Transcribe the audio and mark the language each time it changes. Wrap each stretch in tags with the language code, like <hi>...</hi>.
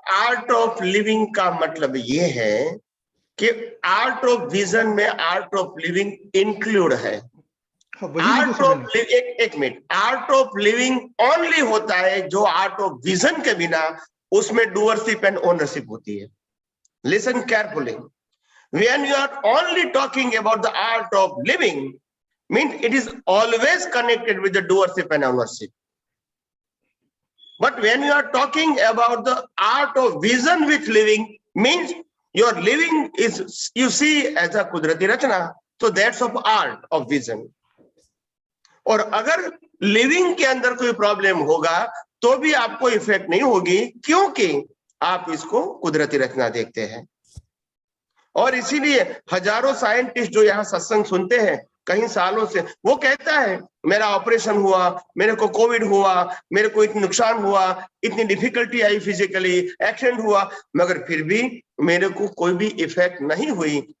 <hi>Art of living का मतलब ये है कि आर्ट ऑफ विजन में आर्ट ऑफ लिविंग इंक्लूड है। हाँ, वही मुझे आर्ट ऑफ समझना। एक minute, art of living only होता है जो आर्ट ऑफ विजन के बिना उसमें डूअरशिप एंड ओनरशिप होती है।</hi> <en>Listen carefully, when you are only talking about the art of living, means it is always connected with the doership and ownership. But when you are talking about the art of vision with living, means your living is, you see, as a</en> <hi>kudrati rachna,</hi> <en>so that's of art of vision.</en> <hi>और अगर living के अंदर कोई problem होगा तो भी आपको effect नहीं होगी, क्योंकि आप इसको कुदरती रचना देखते हैं। और इसीलिए हजारों साइंटिस्ट जो यहाँ सत्संग सुनते हैं कई सालों से, वो कहता है मेरा ऑपरेशन हुआ, मेरे को कोविड हुआ, मेरे को इतना नुकसान हुआ, इतनी डिफिकल्टी आई, फिजिकली एक्सीडेंट हुआ, मगर फिर भी मेरे को कोई भी इफेक्ट नहीं हुई।</hi>